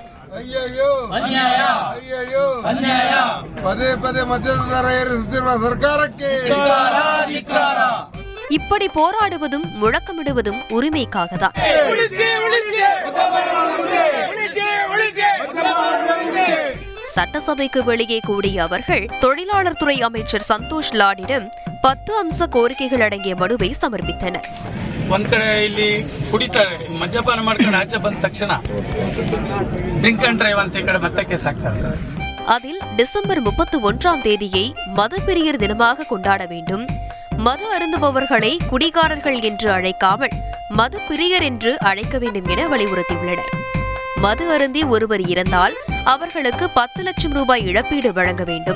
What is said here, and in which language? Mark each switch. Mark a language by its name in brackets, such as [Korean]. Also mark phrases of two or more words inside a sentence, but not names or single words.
[Tamil] இப்படி போராடுவதும் முழக்கமிடுவதும் உரிமைக்காக தான். சட்டசபைக்கு வெளியே கூடிய அவர்கள் தொழிலாளர் துறை அமைச்சர் சந்தோஷ் லாடிடம் 10 அம்ச கோரிக்கைகள் அடங்கிய மனுவை சமர்ப்பித்தனர். [Kannada] ಒಂದ್ ಕಡೆ ಇಲ್ಲಿ ಕುಡಿತಾರೆ, ಮದ್ಯಪಾನ ಮಾಡ್ಕೊಂಡು ಆಚೆ ಬಂದ ತಕ್ಷಣ [English] drink and drive [Kannada] ಅಂತ ಈ ಕಡೆ ಮತ್ತೆ ಕೇಸ್ ಹಾಕ್ತಾರೆ. [Tamil] அதில் டிசம்பர் 31ஆம் தேதியை மதப்பிரியர் தினமாக கொண்டாட வேண்டும், மது அருந்துபவர்களை குடிகாரர்கள் என்று அழைக்காமல் மது பிரியர் என்று அழைக்க வேண்டும் என வலியுறுத்தியுள்ளனர். மது அருந்தி ஒருவர் இறந்தால் அவர்களுக்கு 10 லட்சம் ரூபாய் இழப்பீடு வழங்க வேண்டும்.